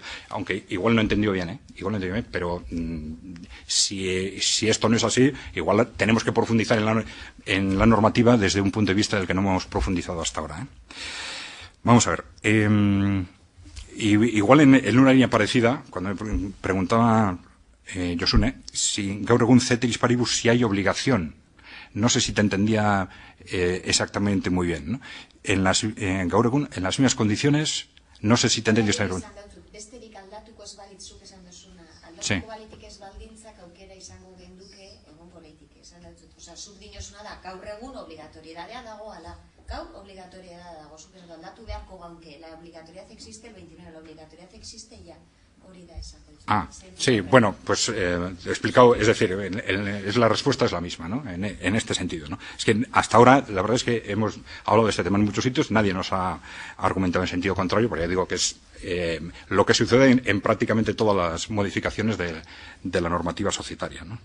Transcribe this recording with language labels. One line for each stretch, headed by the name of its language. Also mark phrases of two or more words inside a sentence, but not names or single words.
Spanish: Aunque igual no he entendido bien, ¿eh? Igual no he entendido bien, pero si esto no es así, igual tenemos que profundizar en la normativa desde un punto de vista del que no hemos profundizado hasta ahora, ¿eh? Vamos a ver. Igual en una línea parecida, cuando me preguntaba Josune, si
Basque: gaur egun
Latin: ceteris paribus,
Spanish: si hay obligación. No sé si te entendía exactamente muy bien, ¿no?
Basque: Gaur egun,
Spanish: en las mismas condiciones, no sé si te entendí esta pregunta. Sí.
Basque: Gaur egun obligatoriedadea dagoala. Gaur obligatoriedadea dago. Zuk ez aldatu beharko gauke.
Spanish: La obligatoriedad existe el 29, la obligatoriedad existe ya.
Basque: hori da esan.
Spanish: Sí, bueno, pues he explicado, es decir, la respuesta es la misma, ¿no? En este sentido, ¿no? Es que hasta ahora, la verdad es que hemos hablado de este tema en muchos sitios, nadie nos ha argumentado en sentido contrario, porque ya digo que es lo que sucede en prácticamente todas las modificaciones de la normativa societaria, ¿no?